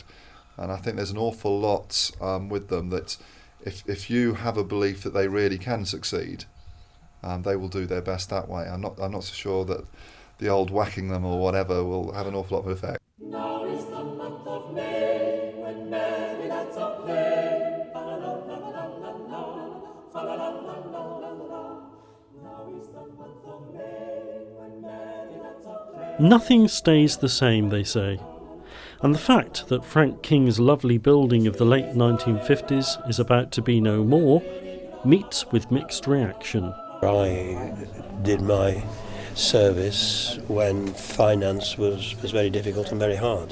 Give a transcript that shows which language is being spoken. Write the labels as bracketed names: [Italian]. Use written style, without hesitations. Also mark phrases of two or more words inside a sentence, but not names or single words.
[English] And I think there's an awful lot with them that if you have a belief that they really can succeed, they will do their best that way. I'm not so sure that the old whacking them or whatever will have an awful lot of effect. Now is the month of May, when merry lads are playing. Fa-la-la-la-la-la-la, fa-la-la-la-la-la-la. Now is the month of May, when merry lads are playing. Nothing stays the same, they say. And the fact that Frank King's lovely building of the late 1950s is about to be no more meets with mixed reaction. I did my service when finance was very difficult and very hard.